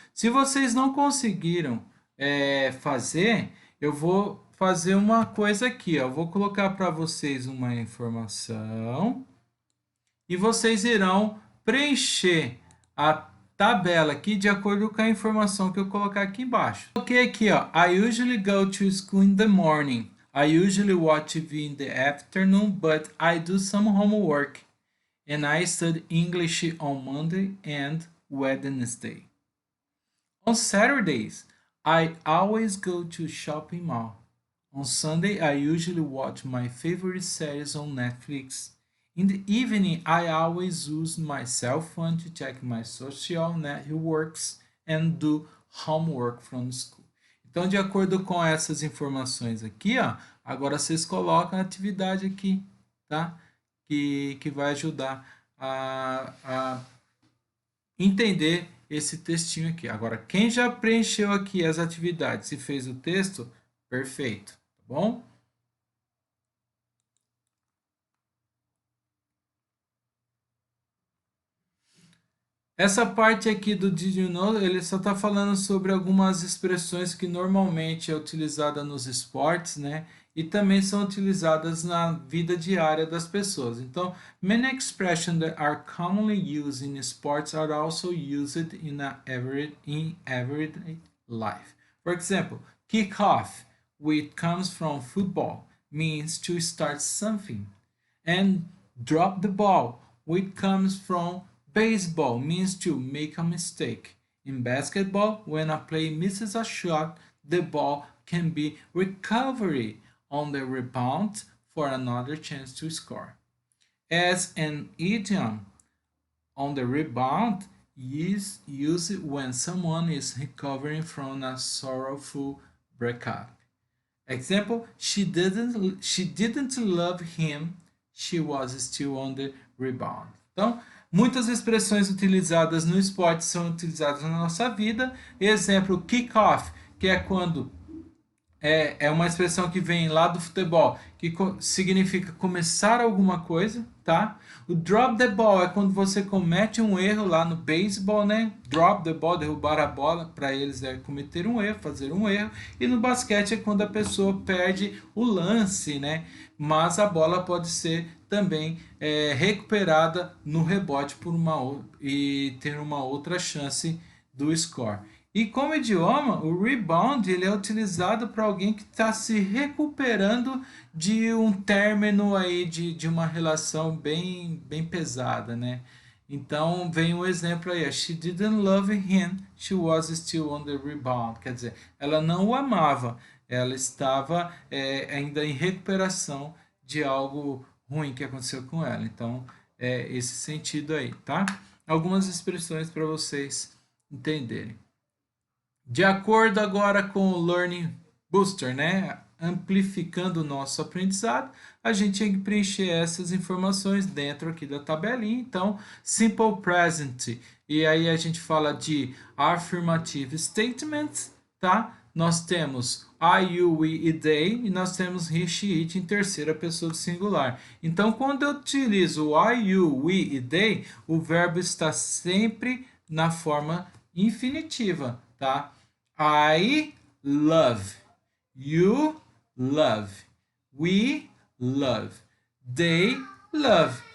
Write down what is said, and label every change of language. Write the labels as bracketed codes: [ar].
[pt] Se vocês não conseguiram fazer, eu vou fazer uma coisa aqui. Ó. Eu vou colocar para vocês uma informação e vocês irão preencher a tabela aqui de acordo com a informação que eu colocar aqui embaixo. Coloquei aqui, ó, [en] I usually go to school in the morning. I usually watch TV in the afternoon, but I do some homework. And I study English on Monday and Wednesday. On Saturdays, I always go to shopping mall. On Sunday, I usually watch my favorite series on Netflix. In the evening, I always use my cell phone to check my social networks and do homework from school. [pt] Então, de acordo com essas informações aqui, ó, agora vocês colocam a atividade aqui, tá? Que vai ajudar a entender esse textinho aqui. Agora, quem já preencheu aqui as atividades e fez o texto, perfeito, tá bom? Essa parte aqui do [en] Did you know, [pt] ele só está falando sobre algumas expressões que normalmente é utilizada nos esportes, né? E também são utilizadas na vida diária das pessoas. Então, [en] many expressions that are commonly used in sports are also used in everyday life. For example, kick off, which comes from football, means to start something. And drop the ball, which comes from baseball, means to make a mistake. In basketball, when a player misses a shot, the ball can be recovered on the rebound for another chance to score. As an idiom, on the rebound is used when someone is recovering from a sorrowful breakup. Example, she didn't love him, she was still on the rebound. [pt] Então, muitas expressões utilizadas no esporte são utilizadas na nossa vida. Exemplo, kick off, que é quando é uma expressão que vem lá do futebol, que significa começar alguma coisa, tá? O drop the ball é quando você comete um erro lá no beisebol, né? Drop the ball, derrubar a bola, para eles é cometer um erro, fazer um erro. E no basquete é quando a pessoa perde o lance, né? Mas a bola pode ser também recuperada no rebote e ter uma outra chance do score. E como idioma, o rebound ele é utilizado para alguém que está se recuperando de um término aí de uma relação bem pesada, né? Então vem um exemplo aí, [en] she didn't love him, she was still on the rebound. [pt] Quer dizer, ela não o amava, ela estava ainda em recuperação de algo ruim que aconteceu com ela. Então, esse sentido aí, tá? Algumas expressões para vocês entenderem. De acordo agora com o Learning Booster, né? Amplificando o nosso aprendizado, a gente tem que preencher essas informações dentro aqui da tabelinha. Então, Simple Present, e aí a gente fala de Affirmative Statements, tá? Nós temos I, you, we e they, e nós temos he, she, it em terceira pessoa do singular. Então, quando eu utilizo o I, you, we e they, o verbo está sempre na forma infinitiva, tá? [en] I love, you love, we love, they love.